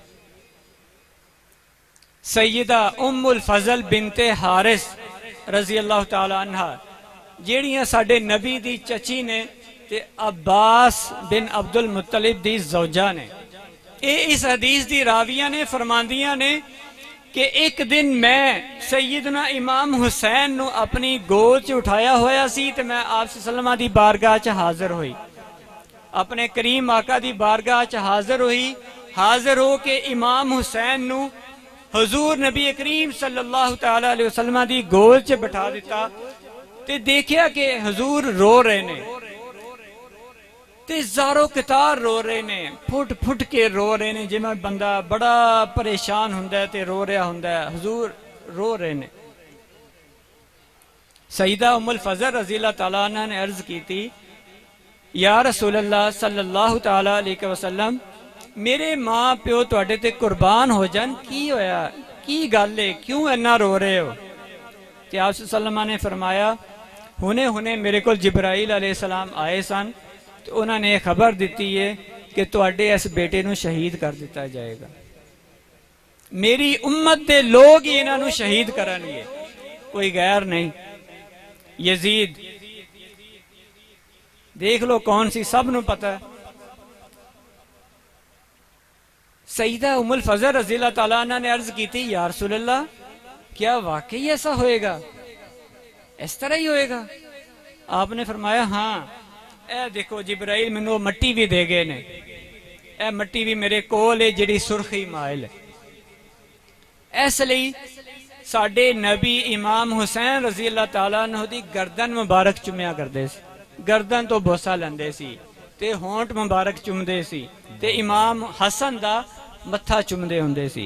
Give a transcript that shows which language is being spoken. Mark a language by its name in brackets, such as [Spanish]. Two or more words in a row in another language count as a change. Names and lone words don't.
[Punjabi] سیدہ ام الفضل بنت حارث [Arabic] رضي الله تعالى عنها, [Punjabi] جیہڑیاں ساڈے نبی دی چچی نے تے عباس بن عبد المطلب دی زوجہ نے، اے اس حدیث دی راویاں نے، فرماندیاں نے کہ اک دن میں سیدنا امام حسین نوں اپنی گود چ اٹھایا ہویا سی، تے میں آپ صلی اللہ دی بارگاہ چ حاضر ہوئی، اپنے کریم آقا دی بارگاہ چ حاضر ہوئی. حاضر ہو کے امام حسین نوں حضور نبی کریم [Arabic] صلى الله تعالى عليه وسلم [Punjabi] دی گود چ بٹھا دتا، تے ویکھیا کہ حضور رو رہے نے، تے زار و قطار رو رہے نے، پھٹ پھٹ کے رو رہے نے، جویں بندہ بڑا پریشان ہوندا ہے تے رو رہا ہوندا ہے. حضور رو رہے نے۔ سیدہ ام الفضل [Arabic] رضي الله تعالى عنها [Urdu] نے عرض کی تھی, [Arabic] يا رسول الله صلى الله تعالى عليه وسلم, [Punjabi] میرے ماں پیو تہاڈے تے قربان ہو جان، کی ہویا، کی گل ہے، کیوں اینا رو رہے ہو? تے آپ [Arabic] صلى الله عليه وسلم [Punjabi] نے فرمایا، ہنے ہنے میرے کو جبرائیل علیہ السلام آئے سن, [Urdu] تو انہوں نے خبر دی ہے کہ [Punjabi] تہاڈے اس بیٹے نوں شہید کر دتا جائے گا. میری امت دے لوگ ہی انہاں نوں شہید کرن گے، کوئی غیر نہیں. یزید دیکھ لو کون سی، سب نوں پتا ہے. [Urdu] سیدہ ام الفضل [Arabic] رضي الله تعالى عنها [Urdu] نے عرض کی تھی, [Arabic] يا رسول الله, [Urdu] کیا واقعی ایسا ہووے گا، اس طرح ہی ہووے گا? [Punjabi] آپنے فرمایا، ہاں، اے دیکھو جبرائیل مینوں مٹی بھی دے گئے نے، اے مٹی بھی میرے کول ہے جیہڑی سرخی مائل ہے. اس لئی ساڈے نبی امام حسین [Arabic] رضي الله تعالى عنه [Punjabi] دی گردن مبارک چمیا کردے سی، گردن توں بوسہ لیندے سی، تے ہونٹھ مبارک چمدے سی، تے امام حسن دا متھا چمدے ہوندے سی.